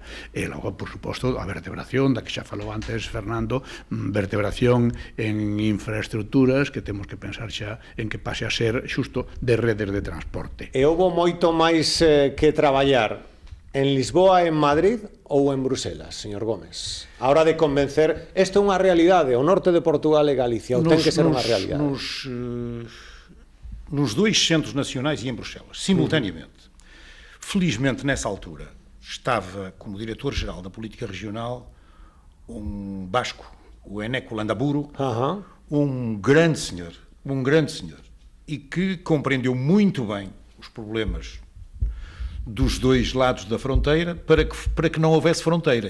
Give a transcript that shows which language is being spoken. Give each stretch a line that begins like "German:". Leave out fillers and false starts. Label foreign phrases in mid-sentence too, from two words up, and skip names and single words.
Galician: E logo, por suposto, a vertebración, da que xa falou antes Fernando, vertebración en infraestructuras que temos que pensar xa en que pase a ser xusto de redes de transporte. E houbo moito máis que traballar en Lisboa, en Madrid ou en Bruselas, señor Gómez? A hora de convencer, isto é unha realidade, o norte de Portugal e Galicia, ou ten que ser unha realidade?
Portuguese: Nos dois centros nacionais e em Bruxelas, simultaneamente. Felizmente, nessa altura, estava como diretor-geral da política regional um basco, o Eneco Landaburu, um grande senhor, e que compreendeu muito bem os problemas dos dois lados da fronteira para que não houvesse fronteira.